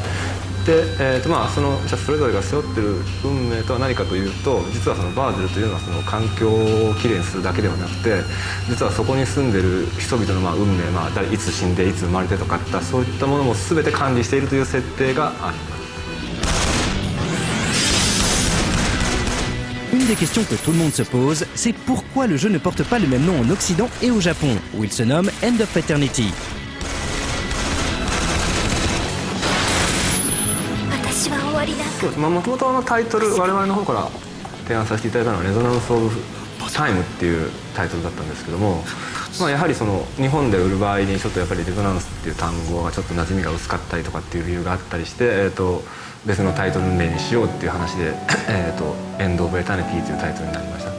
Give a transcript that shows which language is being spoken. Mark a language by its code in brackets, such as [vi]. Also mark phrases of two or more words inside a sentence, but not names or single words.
[ja] で、それぞれが背負っている運命とは何かというと、実はそのバーゼルというのはその環境をきれいにするだけではなくて、実はそこに住んでいる人々の運命、いつ死んでいつ生まれてとかったそういったものも全て管理しているという設定があります。 [fr] Une des questions que tout le monde se pose, c'est pourquoi le jeu ne porte pas le même nom en Occident et au Japon, où il se nomme End of Eternity. [ja] もともとタイトル我々の方から提案させていただいたのは「レゾナンス・オブ・タイム」っていうタイトルだったんですけども、やはりその日本で売る場合にちょっとやっぱりレゾナンスっていう単語がちょっと馴染みが薄かったりとかっていう理由があったりして、別のタイトル名にしようっていう話で「エンド・オブ・エタニティ」というタイトルになりました。